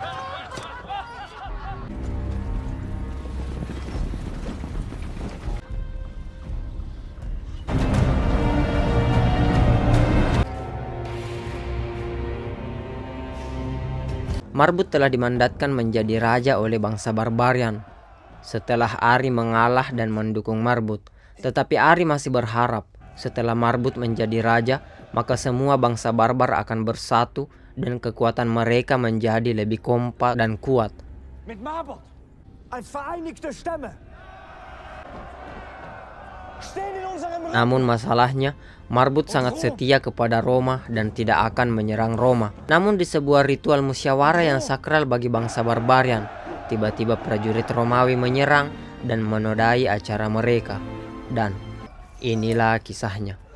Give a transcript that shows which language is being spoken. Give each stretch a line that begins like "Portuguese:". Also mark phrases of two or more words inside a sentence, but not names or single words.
Indonesian: Marbut telah dimandatkan menjadi raja oleh bangsa barbarian setelah Ari mengalah dan mendukung Marbut. Tetapi Ari masih berharap setelah Marbut menjadi raja, maka semua bangsa barbar akan bersatu dan kekuatan mereka menjadi lebih kompak dan kuat.
German: Mit Marbot als vereinigte Stämme stehen in unserem Rücken.
Indonesian: Namun masalahnya, Marbut sangat setia kepada Roma dan tidak akan menyerang Roma. Namun di sebuah ritual musyawarah yang sakral bagi bangsa barbarian, tiba-tiba prajurit Romawi menyerang dan menodai acara mereka. Dan inilah kisahnya.